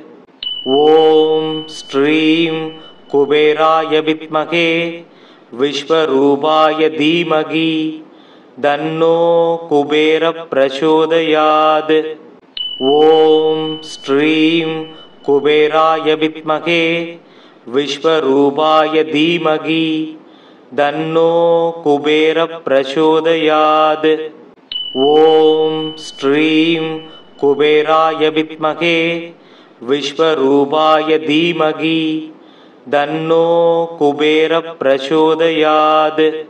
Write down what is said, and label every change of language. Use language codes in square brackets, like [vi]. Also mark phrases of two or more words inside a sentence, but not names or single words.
[sa] ॐ श्रीं कुबेराय विद्महे विश्वरूपाय धीमहि तन्नो कुबेरः प्रचोदयात्। ॐ श्रीं कुबेराय विद्महे विश्वरूपाय धीमहि तन्नो कुबेर प्रचोदयात्. ॐ श्रीं कुबेराय विद्महे विश्वरूपाय धीमहि तन्नो कुबेर प्रचोदयात्.